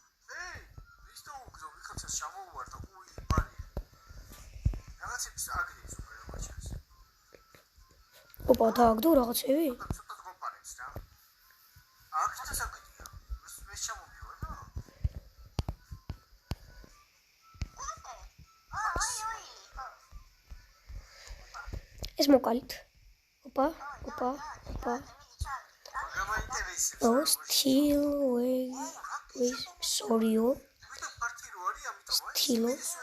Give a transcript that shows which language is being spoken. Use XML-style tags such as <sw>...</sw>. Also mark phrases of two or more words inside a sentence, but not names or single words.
<ka>ოპა, დააგდო რაღაცები? ეს მოკალით. ოპა.</ka> <en>Still with sorry-ო. Still-ო.</en>